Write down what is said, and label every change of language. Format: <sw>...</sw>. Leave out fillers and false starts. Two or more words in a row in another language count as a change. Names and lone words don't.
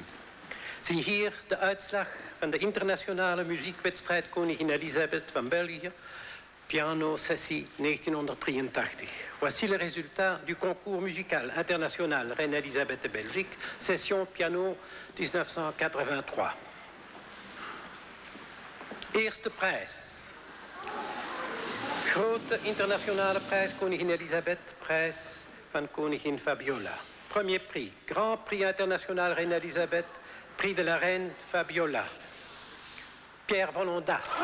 <nl>Zie hier de uitslag van de internationale muziekwedstrijd Koningin Elisabeth van België, piano sessie 1983.</nl> <fr>Voici le résultat du concours musical international Reine Elisabeth de Belgique, session piano 1983.</fr> <nl>Eerste prijs. Grote internationale prijs Koningin Elisabeth, prijs van Koningin Fabiola.</nl> <fr>Premier prix, Grand Prix international Reine Elisabeth, prix de la Reine Fabiola. Pierre Volondat.</fr>